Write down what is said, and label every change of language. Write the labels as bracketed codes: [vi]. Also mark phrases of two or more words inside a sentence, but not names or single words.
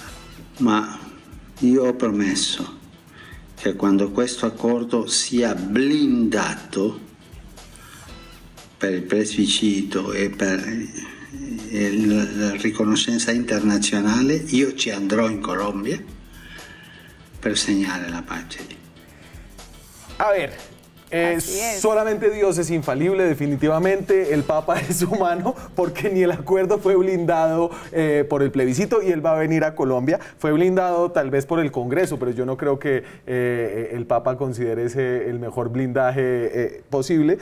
[it] Ma io ho promesso che quando questo accordo sia blindato per il plebiscito e per la riconoscenza internazionale, io ci andrò in Colombia per segnare la pace lì. [es] A ver, solamente Dios es infalible, definitivamente. El Papa es humano porque ni el acuerdo fue blindado por el plebiscito y él va a venir a Colombia. Fue blindado tal vez por el Congreso, pero yo no creo que el Papa considere ese el mejor blindaje posible.